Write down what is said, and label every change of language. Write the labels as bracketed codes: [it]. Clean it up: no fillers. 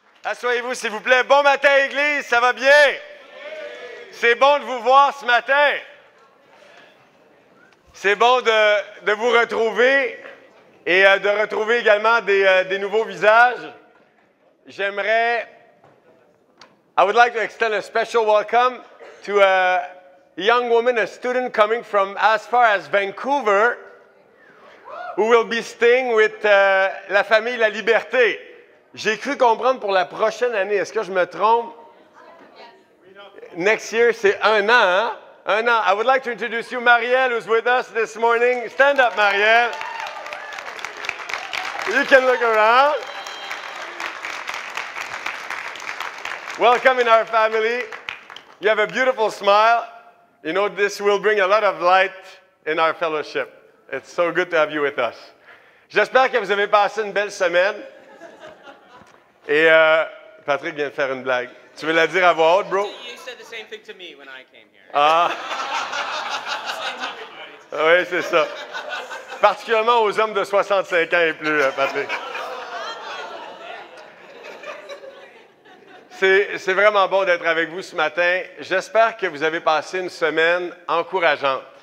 [fr] Asseyez-vous, s'il vous plaît. Bon matin, Église, ça va bien? C'est bon de vous voir ce matin. C'est bon de vous retrouver et de retrouver également des nouveaux visages. [en] I would like to extend a special welcome to a young woman, a student coming from as far as Vancouver, who will be staying with la famille La Liberté. [fr] J'ai cru comprendre pour la prochaine année. Est-ce que je me trompe? [en] Next year, [fr] c'est 1 an, hein? 1 an. [en] I would like to introduce you, Marielle, who's with us this morning. Stand up, Marielle. You can look around. Welcome in our family. You have a beautiful smile. You know, this will bring a lot of light in our fellowship. It's so good to have you with us. [fr] J'espère que vous avez passé une belle semaine. Et Patrick vient de faire une blague. Tu veux la dire à voix haute, bro? [en] You said the same thing to me when I came here. Ah! [fr] Oui, c'est ça. Particulièrement aux hommes de 65 ans et plus, Patrick. C'est vraiment bon d'être avec vous ce matin. J'espère que vous avez passé une semaine encourageante.